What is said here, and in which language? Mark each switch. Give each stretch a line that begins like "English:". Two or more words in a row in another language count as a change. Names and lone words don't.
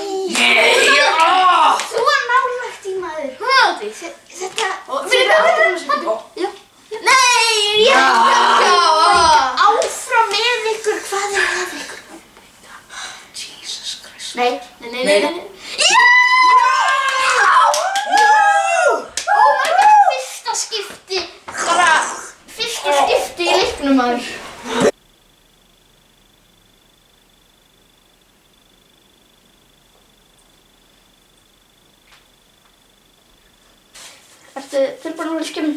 Icelandic: Svo nálægt í maður. Þetta... Já. Nei! Áfram með ykkur. Hvað er með ykkur?
English: Jesus Christ.
Icelandic: Nei. Já!
English: Oh my god,
Icelandic: fyrsta skipti. Bara fyrsta skipti í leiknum maður. Ertu tilbúin að vera skjárinn?